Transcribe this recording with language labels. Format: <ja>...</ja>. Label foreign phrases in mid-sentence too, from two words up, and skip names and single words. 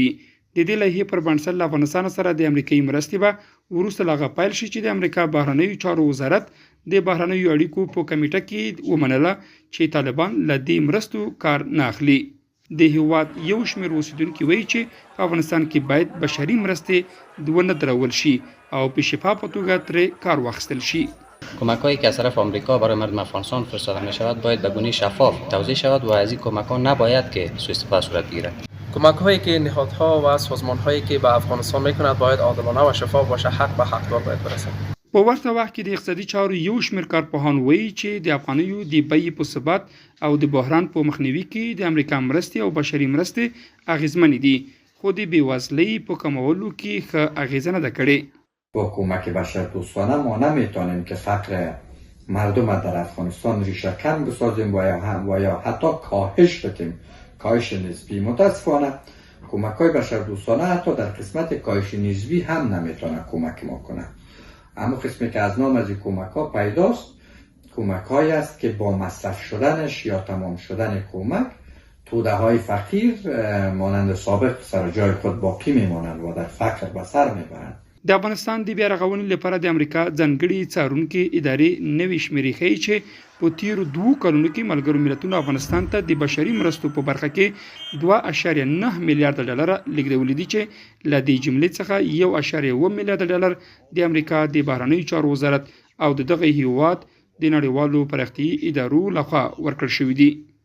<ps>د دې لایحې پر بنسټ له افغانستان سره د امریکایي مرستې به وروسته له هغه پیل شي چې د امریکا بهرنیو چارو وزارت د بهرنیو اړیکو په کمیټه کې ومنله چې طالبان له دې مرستو کار نه اخلي. د هیواد یو شمېر اوسیدونکي وایي چې په افغانستان کې باید بشري مرستې ونه درول شي او په شفافه توګه ترې کار واخیستل شي.</ps> <fa>کمک‌هایی که از طرف آمریکا برای مردم افغانستان فرستاده می‌شود باید به گونه شفاف توزیع شود و از این کمک‌ها نباید که سوء استفاده صورت بگیرد. کمک‌هایی که نهادها و سازمان‌هایی که به افغانستان می‌کند باید عادلانه و شفاف باشه، حق به حقدار باید برسد.</fa> <ps>په ورته وخت کې د اقتصادي چارو یو شمېر کارپوهان وایي چې د افغانیو د بیې په ثبات او د بحران په مخنیوي کې د امریکا مرستې او بشري مرستې اغیزمنې دي، خو د بېوزلۍ په کمولو کې ښه اغیزه نه ده کړې.</ps> <fa>با کمک بشردوستانه ما نمیتونیم که فقر مردم در افغانستان ریشه کن بسازیم و یا حتی کاهش بدیم، کاهش نسبی. متاسفانه کمک های بشردوستانه حتی در قسمت کاهش نسبی هم نمیتونه کمک ما کنه. اما قسمی که از نام از این کمک ها پیداست کمک هایی است که با مصرف شدنش یا تمام شدن کمک توده های فقیر مانند سابق سر جای خود باقی میمانند و در فقر به سر میبرند.</fa> <ps>د افغانستان د بیا رغونې لپاره د امریکا ځانګړي څارونکي ادارې نوې شمېرې ښیي چې په تیرو 2 کلونو کې ملګرو ملتونو افغانستان ته د بشري مرستو په برخه کې 2.9 میلیارډ ډالر لیږدولي دي چې له دې جملې څخه 1.1 میلیارډ ډالر د امریکا د بهرنیو چارو وزارت او د دغه هیواد د نړیوالو پراختیایي ادارو لخوا ورکړل شوي دي.</ps>